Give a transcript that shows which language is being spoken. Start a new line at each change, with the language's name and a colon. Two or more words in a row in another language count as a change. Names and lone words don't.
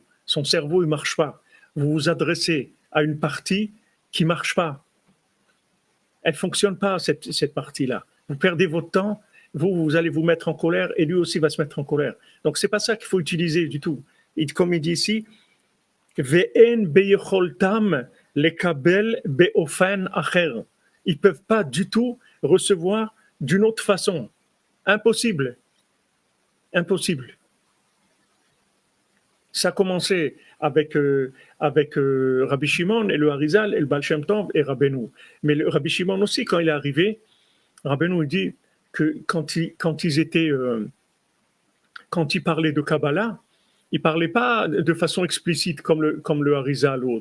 French: Son cerveau, il ne marche pas. Vous vous adressez à une partie qui ne marche pas. Elle ne fonctionne pas, cette partie-là. Vous perdez votre temps, vous allez vous mettre en colère et lui aussi va se mettre en colère. Donc, ce n'est pas ça qu'il faut utiliser du tout. Et comme il dit ici,
Hebrew: ואין ביכולתם לקבל באופן אחר.
French: Ils ne peuvent pas du tout recevoir d'une autre façon. Impossible. Impossible. Ça a commencé avec Rabbi Shimon et le Harizal et le Baal Shem Tov et Rabbeinu. Mais le Rabbi Shimon aussi, quand il est arrivé, Rabbeinu dit que quand ils parlaient de Kabbalah, ils ne parlaient pas de façon explicite comme le Harizal ou autre.